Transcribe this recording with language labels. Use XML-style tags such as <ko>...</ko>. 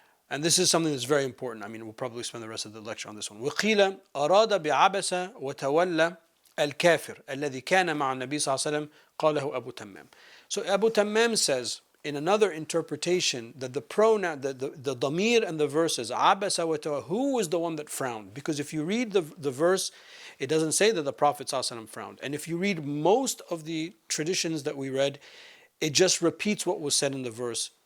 <en>And this is something that's very important. I mean, we'll probably spend the rest of the lecture on this one.</en> <ar>وَقِيلَ أَرَادَ بِعَبَسَ وَتَوَلَّى الْكَافِرِ الَّذِي كَانَ مَعَ النَّبِي صلى الله عليه وسلم قاله أبو تمام.</ar> <en>So Abu Tammam says, in another interpretation, that the pronoun, the damir and the verses,</en> <ar>abasa wa tawalla,</ar> <en>who was the one that frowned? Because if you read the verse, it doesn't say that the Prophet ﷺ frowned. And if you read most of the traditions that we read, it just repeats what was said in the verse.</en>